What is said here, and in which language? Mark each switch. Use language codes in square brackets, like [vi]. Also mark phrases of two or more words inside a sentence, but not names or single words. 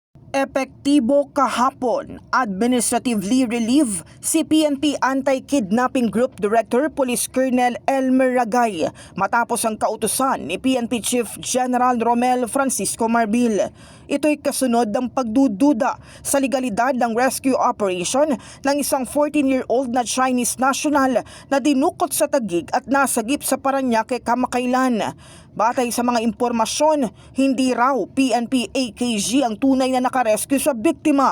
[tl] Epektibo kahapon, [en] administratively relieve [tl] si PNP Anti-Kidnapping Group Director Police Colonel Elmer Ragay matapos ang kautusan ni PNP Chief General Romel Francisco Marbil. Ito'y kasunod ng pagdududa sa legalidad ng [en] rescue operation [tl] ng isang 14-year-old na [en] Chinese national [tl] na dinukot sa Taguig at nasagip sa Parañaque kamakailan. Batay sa mga impormasyon, hindi raw PNP AKG ang tunay na nakarescue sa biktima.